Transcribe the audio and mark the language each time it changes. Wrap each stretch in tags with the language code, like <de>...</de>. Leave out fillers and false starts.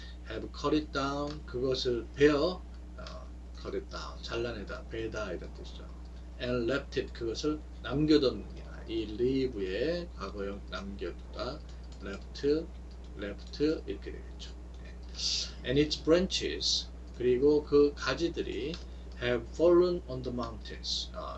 <en>have cut it down</en> <ko>그것을 베어</ko> <en>cut it down</en> <ko>잘라내다 베다 이런 뜻이죠.</ko> <en>and left it</en> <ko>그것을 남겨뒀느니라. 이 leave의 과거형 남겨두다 left 이렇게 되겠죠.</ko> <en>and its branches</en> <ko>그리고 그 가지들이</ko> <en>have fallen on the mountains.</en>